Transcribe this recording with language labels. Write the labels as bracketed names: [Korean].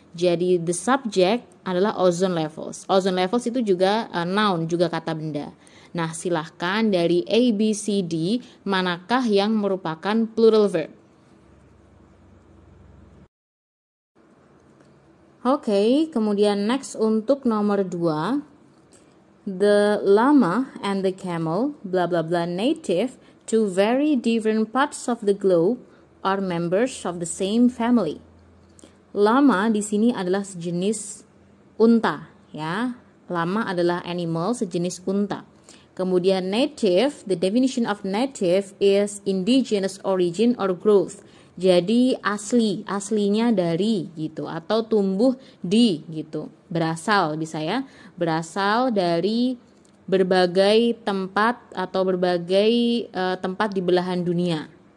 [Indonesian] Jadi [English] the subject [Indonesian] adalah ozone levels. Ozone levels itu juga noun, juga kata benda. Nah, silahkan dari A, B, C, D, manakah yang merupakan plural verb? Oke, kemudian next untuk nomor 2. [English] The llama and the camel, blah blah blah, native to very different parts of the globe are members of the same family. [Indonesian] Llama di sini adalah sejenis unta, ya. Llama adalah animal sejenis unta. Kemudian [English] native, the definition of native is indigenous origin or growth. [Indonesian] Jadi aslinya dari gitu atau tumbuh di gitu. Berasal bisa ya, berasal dari berbagai tempat atau berbagai tempat di belahan dunia.